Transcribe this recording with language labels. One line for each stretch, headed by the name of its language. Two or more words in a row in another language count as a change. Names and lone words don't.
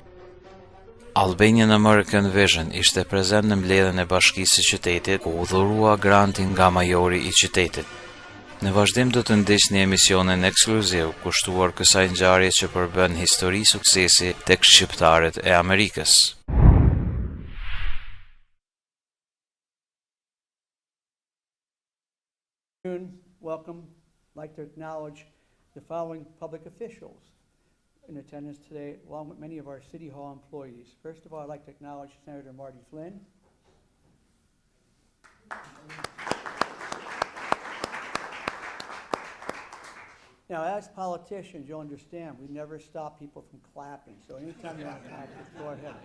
Albanian: Albanian American Vision ishte prezent në mbledhjen e bashkisë së qytetit, ku u dhurua grantin nga majori i qytetit. Në vazhdim do të ndiqni emisionin ekskluziv kushtuar kësaj ngjarje që përbën histori suksesi tek shqiptarët e Amerikës.
English: Welcome. I'd like to acknowledge the following public officials in attendance today, along with many of our City Hall employees. First of all, I'd like to acknowledge Senator Marty Flynn. Now, as politicians, you'll understand, we never stop people from clapping, so anytime you want to clap, just go ahead.